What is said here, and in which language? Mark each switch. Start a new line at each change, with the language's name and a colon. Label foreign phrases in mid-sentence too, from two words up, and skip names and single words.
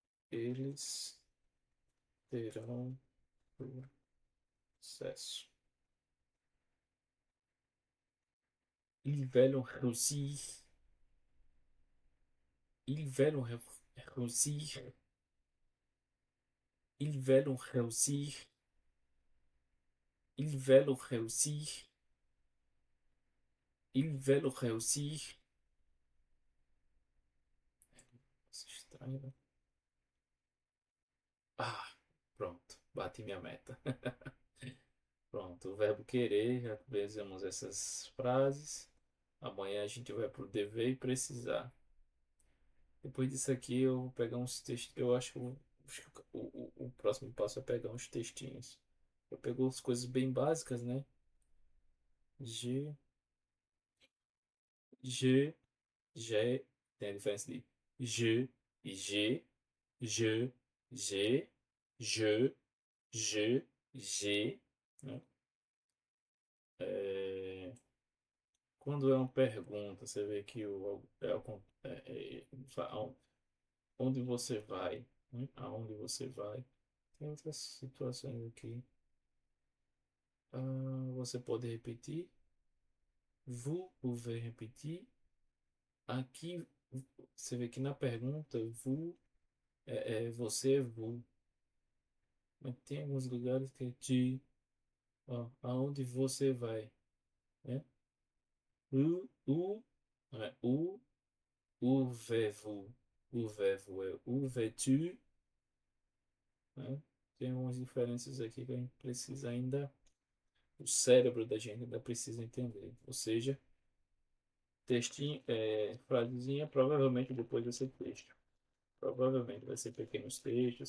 Portuguese: Eles terão sucesso.
French: Ils veulent réussir. Ils veulent réussir. Ils veulent réussir. Ils veulent réussir. Ils veulent réussir.
Portuguese: Nossa, estranho, né? Ah, pronto. Bati minha meta. Pronto, o verbo querer, já fizemos essas frases. Amanhã a gente vai pro dever e precisar. Depois disso aqui eu vou pegar uns textos. Eu acho que o próximo passo é pegar uns textinhos. Eu pego as coisas bem básicas, né? G, G, G. Tem a diferença de je e G, je, G, je, G, né? É, quando é uma pergunta, você vê que onde você vai, né? Aonde você vai. Tem outras situações aqui. Você pode repetir.
French: Vous pouvez repetir.
Portuguese: Aqui, você vê que na pergunta, vous você é vous. Mas tem alguns lugares que é tu. Ó, aonde você vai, né? Não é
French: où vais-vous? Où vais-vous é où vais-tu,
Portuguese: né? Tem algumas diferenças aqui que a gente precisa ainda, o cérebro da gente ainda precisa entender. Ou seja, textinho, frasezinha, provavelmente depois vai ser texto. Provavelmente vai ser pequenos textos.